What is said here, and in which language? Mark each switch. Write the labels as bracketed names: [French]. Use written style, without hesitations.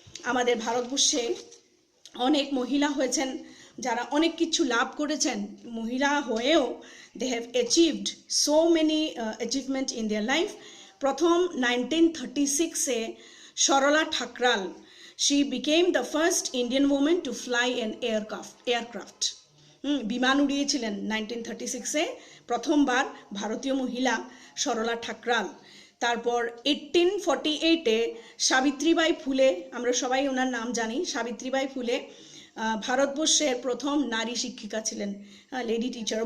[Bangla] আমাদের ভারতবর্ষে অনেক মহিলা হয়েছেন যারা অনেক কিছু লাভ করেছেন। মহিলা হয়েও [English] They have achieved so many achievement in their life. [Bangla] প্রথম 1936-এ [English] Sarla Thakral, she became the first Indian woman to fly an aircraft. [Bangla] বিমান উড়িয়েছিলেন 1936-এ, প্রথমবার ভারতীয় মহিলা সরলা ঠাকরাল। তারপর 1848-এ সাবিত্রীবাই ফুলে, আমরা সবাই ওনার নাম জানি, সাবিত্রীবাই ফুলে ভারতবর্ষের প্রথম নারী শিক্ষিকা ছিলেন, লেডি টিচার।